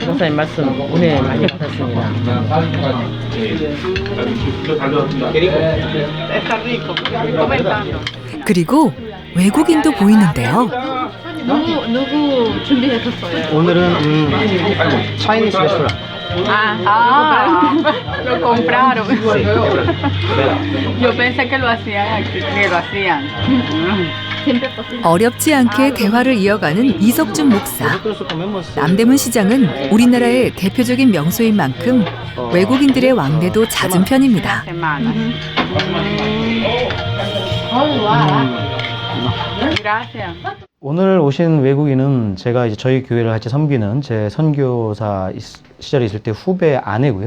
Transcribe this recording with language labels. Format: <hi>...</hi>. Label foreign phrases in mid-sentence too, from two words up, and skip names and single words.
<ko>목사님 말씀 은혜 많이 받았습니다. 그리고 외국인도 보이는데요. 누구 준비하셨어요? 오늘은</ko> <en>Chinese restaurant.</en> <es>Lo compraron. Yo pensé que lo hacían.</es> <ko>어렵지 않게 대화를 이어가는 이석준 목사. 남대문 시장은 우리나라의 대표적인 명소인 만큼 외국인들의 왕래도 잦은 편입니다. 오늘 오신 외국인은 제가 이제 저희 교회를 같이 섬기는 제 선교사 시절에 있을 때 후배 아내고요.</ko>